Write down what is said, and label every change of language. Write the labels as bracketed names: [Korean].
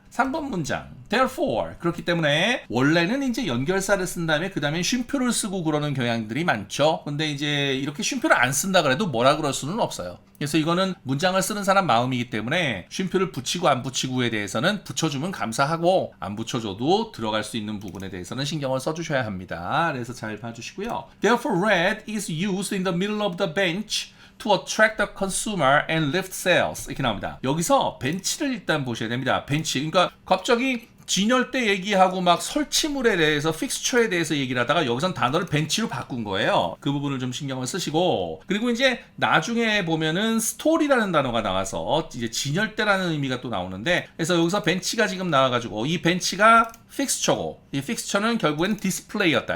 [Korean] 3번 문장 Therefore 그렇기 때문에 원래는 이제 연결사를 쓴 다음에 그 다음에 쉼표를 쓰고 그러는 경향들이 많죠. 근데 이제 이렇게 쉼표를 안 쓴다 그래도 뭐라 그럴 수는 없어요. 그래서 이거는 문장을 쓰는 사람 마음이기 때문에 쉼표를 붙이고 안 붙이고에 대해서는 붙여주면 감사하고 안 붙여줘도 들어갈 수 있는 부분에 대해서는 신경을 써주셔야 합니다. 그래서 잘 봐주시고요. [English] Therefore red is used in the middle of the bench to attract the consumer and lift sales [Korean] 이렇게 나옵니다. 여기서 벤치를 일단 보셔야 됩니다. 벤치 그러니까 갑자기 진열대 얘기하고 막 설치물에 대해서 픽스처에 대해서 얘기를 하다가 여기선 단어를 벤치로 바꾼 거예요. 그 부분을 좀 신경을 쓰시고 그리고 이제 나중에 보면은 스토리라는 단어가 나와서 이제 진열대라는 의미가 또 나오는데 그래서 여기서 벤치가 지금 나와가지고 이 벤치가 픽스처고 이 픽스처는 결국엔 디스플레이였다.